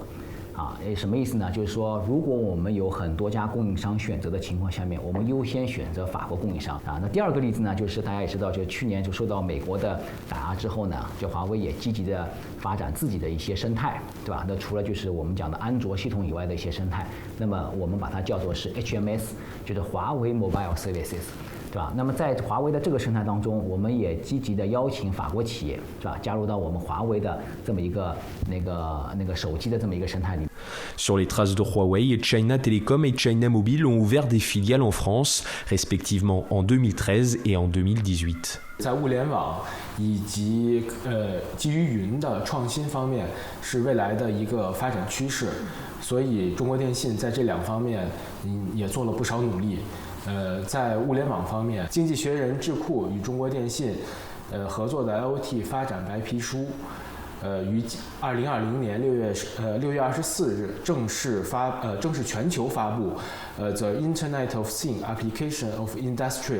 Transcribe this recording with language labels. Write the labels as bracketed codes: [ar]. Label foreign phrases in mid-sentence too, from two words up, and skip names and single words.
[zh] 什么意思呢？就是说，如果我们有很多家供应商选择的情况下面，我们优先选择法国供应商那第二个例子呢，就是大家也知道，就是去年就受到美国的打压之后呢，就华为也积极的发展自己的一些生态，对吧？那除了就是我们讲的安卓系统以外的一些生态，那么我们把它叫做是 HMS， 就是华为 [en] Mobile Services。 [zh] 对吧？那么在华为的这个生态当中，我们也积极的邀请法国企业，是吧，加入到我们华为的这么一个那个手机的这么一个生态里。 [fr] Sur les traces de Huawei, China Telecom et China Mobile ont ouvert des filiales en France, respectivement en 2013 et en 2018. [zh] 在物联网以及基于云的创新方面是未来的一个发展趋势，所以中国电信在这2方面也做了不少努力。在物联网方面，经济学人智库与中国电信合作的 IoT 发展白皮书， 于2020年6月24日正式全球发布 [en] The Internet of Things Application of Industrial。